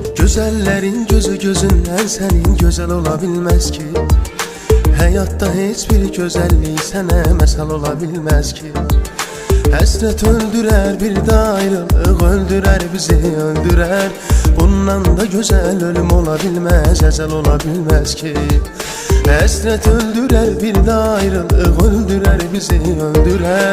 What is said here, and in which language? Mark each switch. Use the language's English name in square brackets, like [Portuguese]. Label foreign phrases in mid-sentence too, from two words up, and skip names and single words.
[Turkish] Güzellerin gözü gözünden senin güzel olabilmez ki. Hayatta hiçbir güzellik sana mesal olabilmez ki. [Azerbaijani] Həsrət öldürər, bir də ayrılıq öldürər, bizi öldürər. Bundan da gözəl ölüm ola bilməz, əcəl ola bilməz ki. Həsrət öldürər, bir də ayrılıq öldürər, bizi öldürər.